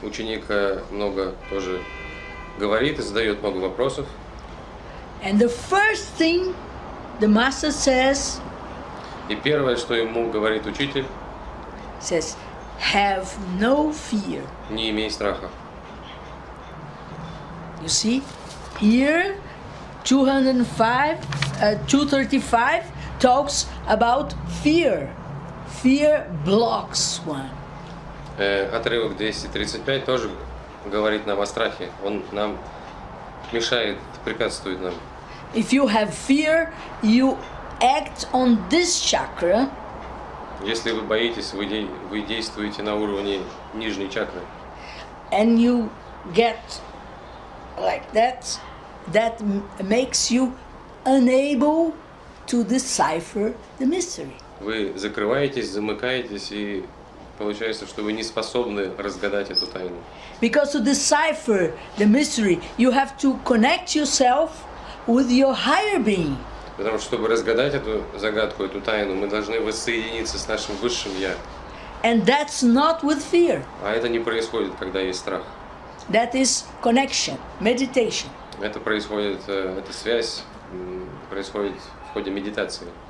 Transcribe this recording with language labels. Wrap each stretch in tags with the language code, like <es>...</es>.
<ru>Ученик много тоже говорит и задает много вопросов.</ru> <en>And the first thing the master says,</en> <ru>И первое, что ему говорит учитель,</ru> <en>says, have no fear.</en> <ru>не имей страха.</ru> <en>You see, here 235 talks about fear. Fear blocks one.</en> <ru>Отрывок 235 тоже говорит нам о страхе. Он нам мешает, препятствует нам.</ru> <en>If you have fear, you act on this chakra.</en> <ru>Если вы боитесь, вы действуете на уровне нижней чакры.</ru> <en>And you get like that, that makes you unable to decipher the mystery.</en> <ru>Вы закрываетесь, замыкаетесь, и получается, что вы не способны разгадать эту тайну.</ru> <en>Because to decipher the mystery, you have to connect yourself with your higher being.</en> <ru>Потому что, чтобы разгадать эту загадку, эту тайну, мы должны воссоединиться с нашим высшим Я.</ru> <en>And that's not with fear.</en> <ru>А это не происходит, когда есть страх.</ru> <en>That is connection, meditation.</en> <ru>Это происходит, эта связь происходит в ходе медитации.</ru>